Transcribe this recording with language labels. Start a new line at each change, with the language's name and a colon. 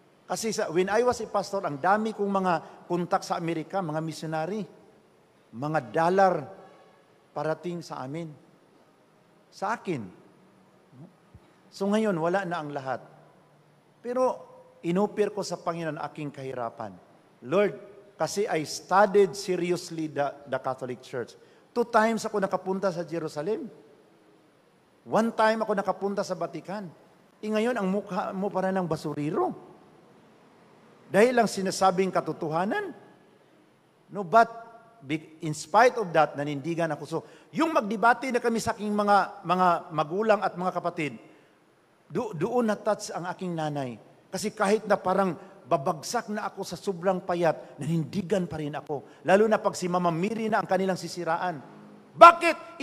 Filipino: Kasi
English: when I was a pastor,
Filipino: ang dami kong mga kontak sa Amerika, mga missionary, mga dollar parating sa amin. Sa akin. So ngayon, wala na ang lahat. Pero inupir ko sa Panginoon aking kahirapan.
English: Lord, kasi I studied seriously the Catholic Church.
Filipino: 2 times ako nakapunta sa Jerusalem. 1 time ako nakapunta sa Vatican. Ngayon, ang mukha mo para ng basuriro. Dahil lang sinasabing katotohanan.
English: No, but in spite of that,
Filipino: nanindigan ako. So, yung magdebate na kami sa aking mga magulang at mga kapatid, doon na-touch ang aking nanay. Kasi kahit na parang babagsak na ako sa sobrang payat, nanindigan pa rin ako. Lalo na pag si Mama Mary na ang kanilang sisiraan. Bakit?